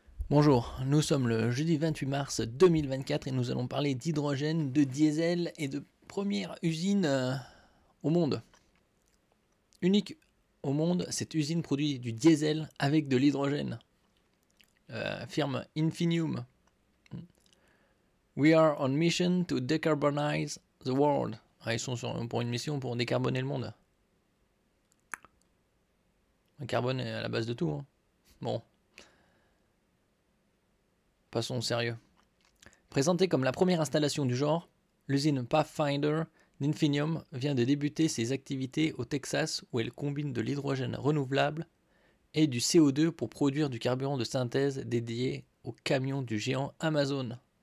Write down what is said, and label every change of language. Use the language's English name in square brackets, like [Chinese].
[French] Bonjour, nous sommes le jeudi 28 mars 2024 et nous allons parler d'hydrogène, de diesel et de première usine au monde. Unique au monde, cette usine produit du diesel avec de l'hydrogène. Firme Infinium. [English] We are on mission to decarbonize the world. [French] Ils sont pour une mission pour décarboner le monde. Le carbone est à la base de tout. Bon. Passons au sérieux. Présentée comme la première installation du genre, l'usine Pathfinder d'Infinium vient de débuter ses activités au Texas où elle combine de l'hydrogène renouvelable et du CO2 pour produire du carburant de synthèse dédié aux camions du géant Amazon.